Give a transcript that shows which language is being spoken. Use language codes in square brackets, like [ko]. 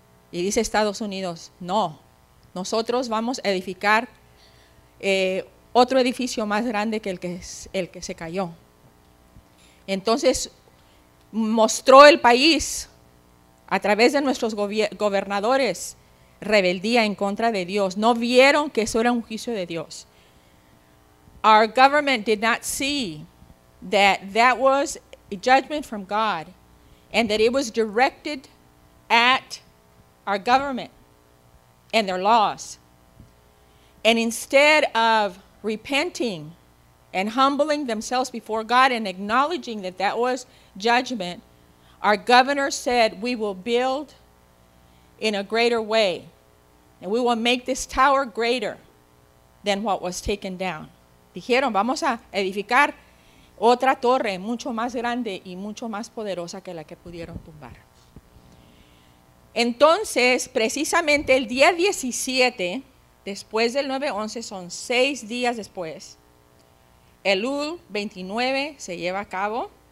[es] Y dice Estados Unidos, no, nosotros vamos a edificar otro edificio más grande que el que se cayó. Entonces mostró el país a través de nuestros gobernadores rebeldía en contra de Dios. No vieron que eso era un juicio de Dios. [en] Our government did not see that that was a judgment from God and that it was directed at our government and their laws. And instead of repenting and humbling themselves before God and acknowledging that that was judgment, our governor said, we will build in a greater way and we will make this tower greater than what was taken down. [es] Dijeron, vamos a edificar otra torre mucho más grande y mucho más poderosa que la que pudieron tumbar. Entonces, precisamente el día 17, después del 9-11, son 6 días después, Elul 29 se lleva a cabo.